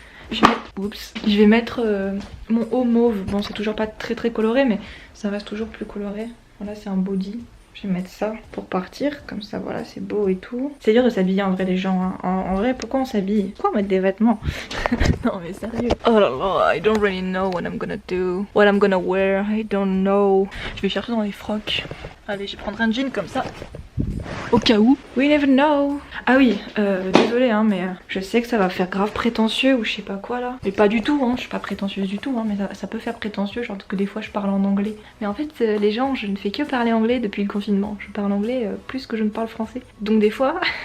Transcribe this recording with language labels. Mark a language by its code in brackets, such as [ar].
[fr] Je vais mettre, oups, je vais mettre mon haut mauve. Bon, c'est toujours pas très très coloré, mais ça reste toujours plus coloré. Voilà, c'est un body. Je vais mettre ça pour partir, comme ça voilà c'est beau et tout. C'est dur de s'habiller en vrai les gens hein. En vrai pourquoi on s'habille? Pourquoi mettre des vêtements? Non mais sérieux. Oh là là, [en] I don't really know what I'm gonna do. What I'm gonna wear, I don't know. [fr] Je vais chercher dans les frocs. Allez je vais prendre un jean comme ça. Au cas où. [en] We never know. [fr] Ah oui, désolée hein, mais je sais que ça va faire grave prétentieux ou je sais pas quoi là. Mais pas du tout hein, je suis pas prétentieuse du tout hein, mais ça peut faire prétentieux, genre que des fois je parle en anglais. Mais en fait les gens, je ne fais que parler anglais depuis le confinement. Je parle anglais plus que je ne parle français. Donc des fois,